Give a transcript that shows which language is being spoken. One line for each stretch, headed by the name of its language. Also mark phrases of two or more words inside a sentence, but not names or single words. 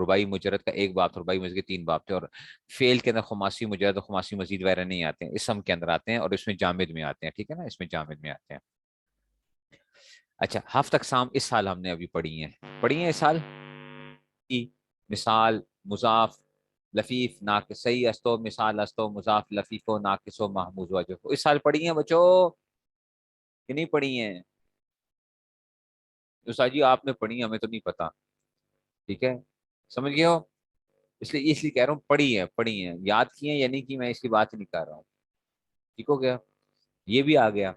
Urdu: رباعی مجرد کا ایک باب تھا، رباعی مزید کے تین باب تھے. اور فعل کے اندر خماسی مجرد اور خماسی مزید وغیرہ نہیں آتے ہیں، اسم کے اندر آتے ہیں اور اس میں جامد میں آتے ہیں. ٹھیک ہے نا، اس میں جامد میں آتے ہیں. اچھا ہفت اقسام اس سال ہم نے ابھی پڑھی ہیں، پڑھی ہیں اس سال کی. مثال، مضاف، لفیف، ناقص. صحیح استو، مثال استو، مضاف، لفیف و ناقص و محمود وجہ اس سال پڑھی ہیں بچوں کہ نہیں پڑھی ہیں؟ استاد جی آپ نے پڑھی ہیں، ہمیں تو نہیں پتا. ٹھیک ہے، سمجھ گئے ہو؟ اس لیے کہہ رہا ہوں پڑھی ہیں، پڑھی ہیں. یاد کی ہیں یا نہیں کی میں اس کی بات نہیں کر رہا ہوں. ٹھیک ہو گیا، یہ بھی آ گیا.